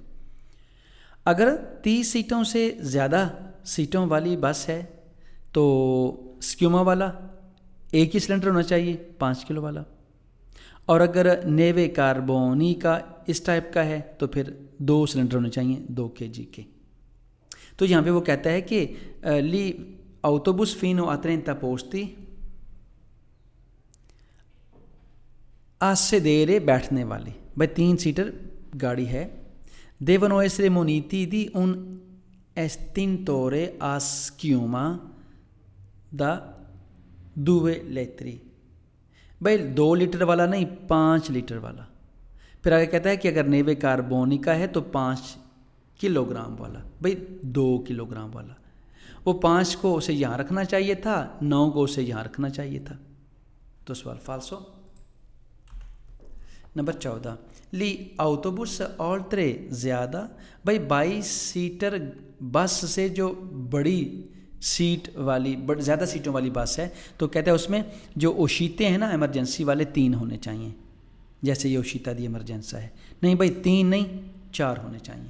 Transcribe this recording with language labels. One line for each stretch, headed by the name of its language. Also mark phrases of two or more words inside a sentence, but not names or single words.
Hindi: अगर 30 सीटों से ज़्यादा सीटों वाली बस है तो स्क्यूमा वाला एक ही सिलेंडर होना चाहिए 5 किलो वाला, और अगर
Italian: neve carbonica
Hindi: इस टाइप का है तो फिर 2 सिलेंडर होने चाहिए 2 kg के। तो यहाँ पे वो कहता है कि
Italian: gli autobus fino a 30 posti a sedere
Hindi: बैठने वाली, भाई 3 सीटर गाड़ी है,
Italian: devono essere muniti di un estintore a schiuma da 2 litri,
Hindi: भाई 2 लीटर वाला नहीं 5 लीटर वाला। फिर आगे कहता है कि अगर
Italian: neve carbonica
Hindi: है तो 5 किलोग्राम वाला, भाई 2 किलोग्राम वाला। वो 5 को उसे यहाँ रखना चाहिए था, 9 को उसे यहाँ रखना चाहिए था। तो सवाल फाल्सो। नंबर 14,
Italian: gli autobus oltre
Hindi: ज़्यादा, भाई 22 सीटर बस से जो बड़ी सीट वाली ज़्यादा सीटों वाली बस है, तो कहते हैं उसमें जो ओशीते हैं ना इमरजेंसी वाले 3 होने चाहिए। जैसे ये
Italian: uscita di emergenza
Hindi: है, नहीं भाई 3 नहीं 4 होने चाहिए।